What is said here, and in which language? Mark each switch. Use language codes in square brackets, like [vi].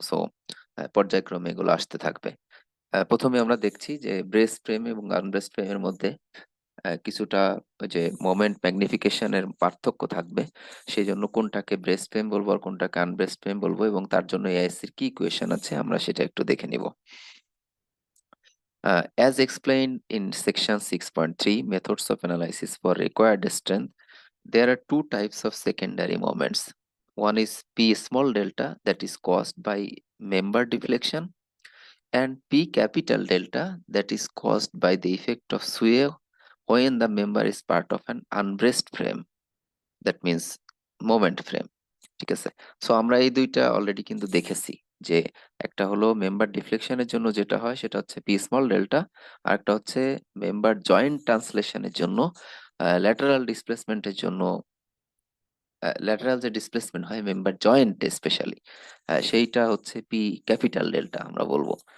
[bn] So পর্যায়ক্রমে এগুলো আসতে থাকবে। প্রথমে আমরা দেখছি যে ব্রেস্ট ফ্রেম এবং আনব্রেস্ট ফ্রেমের মধ্যে কিছুটা ওই যে মোমেন্ট ম্যাগনিফিকেশনের পার্থক্য থাকবে। সেই জন্য কোনটাকে ব্রেস্ট ফ্রেম বলবো আর কোনটাকে আনব্রেস্ট ফ্রেম বলবো, এবং তার জন্য এআইএসসির কি ইকুয়েশন আছে আমরা সেটা একটু দেখে নিব। [en] As explained in section 6.3, methods of analysis for required strength, there are two types of secondary moments. One is P small delta, that is caused by member deflection, and P capital delta, that is caused by the effect of sway when the member is part of an unbraced frame, that means moment frame. [bn] ঠিক আছে। So আমরা এই দুইটা already কিন্তু দেখেছি যে একটা হলো মেম্বার ডিফ্লেকশনের জন্য যেটা হয় সেটা হচ্ছে পি স্মল ডেল্টা, আর একটা হচ্ছে মেম্বার জয়েন্ট ট্রান্সলেশনের জন্য, ল্যাটারাল ডিসপ্লেসমেন্টের জন্য, ল্যাটারাল যে ডিসপ্লেসমেন্ট হয় মেম্বার জয়েন্টে স্পেশালি, সেইটা হচ্ছে পি ক্যাপিটাল ডেল্টা আমরা বলবো।